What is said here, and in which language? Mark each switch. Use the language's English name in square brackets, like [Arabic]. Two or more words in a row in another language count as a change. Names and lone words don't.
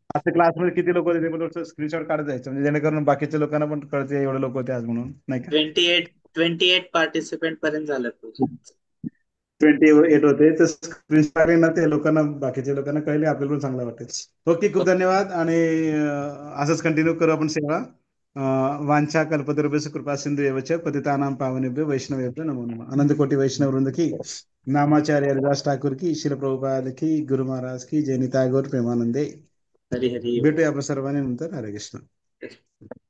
[Marathi] आजच्या क्लासमध्ये किती लोक होते ते पण स्क्रीनशॉट काढत जायचं, म्हणजे जेणेकरून बाकीच्या लोकांना पण कळते एवढे लोक होते आज म्हणून नाही का. 28 पार्टिसिपेंट पर्यंत झालं प्रोजेक्ट. 28 होते तर स्क्रीनशॉट ना ते लोकांना, बाकीच्या लोकांना कळले, आपल्याला पण चांगलं वाटेल. ओके, खूप धन्यवाद. आणि असंच कंटिन्यू करू आपण सेवा. [Sanskrit] वांछा कल्पतरुभ्यश्च कृपा सिंधु एवच पतितानां पावनेभ्यो वैष्णवेभ्यो नमो नमः. [Hindi] अनंत कोटी वैष्णव वृंद की, नामाचार्य हरिदास ठाकुर की, श्रील प्रभुपाद की, गुरु महाराज की, जय निताय गौर प्रेमानंदे. [Marathi] हरी हरी. भेटूया आपण सर्वांनी नंतर. हरे कृष्ण.